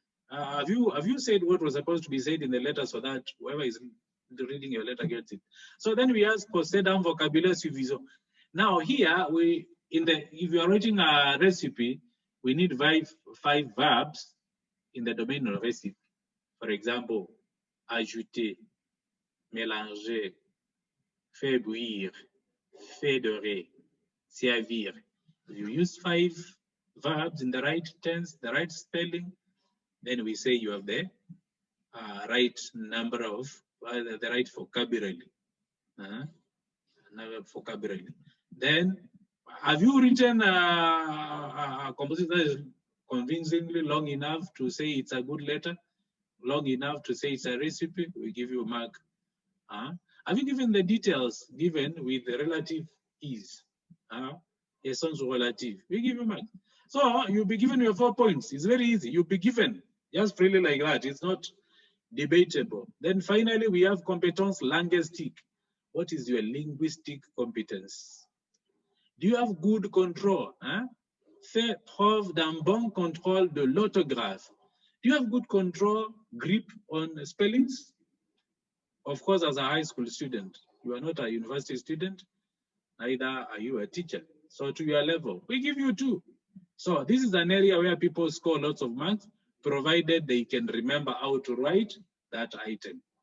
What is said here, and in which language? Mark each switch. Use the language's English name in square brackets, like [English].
[English] Have you said what was supposed to be said in the letter so that whoever is reading your letter gets it? So then we ask [French] possède un vocabulaire suffisant. [English] Now here if you are writing a recipe, we need 5 verbs in the domain of recipe. For example, [French] ajouter, mélanger, faire bouillir, fédérer, servir. [English] You use 5 verbs in the right tense, the right spelling, then we say you have the right number of, the right vocabulary. Vocabulary. Then, have you written a composition that is convincingly long enough to say it's a good letter? Long enough to say it's a recipe? We give you a mark. Have you given the details given with the relative ease? [French] Essence relative. [English] We give you a mark. So you'll be given your 4 points. It's very easy. You'll be given just freely like that. It's not debatable. Then finally, we have [French] competence linguistique. [English] What is your linguistic competence? Do you have good control? [French] Fais preuve d'un bon contrôle de l'orthographe. [English] Do you have good control, grip on spellings? Of course, as a high school student, you are not a university student, neither are you a teacher. So to your level, we give you 2. So this is an area where people score lots of marks, provided they can remember how to write that item.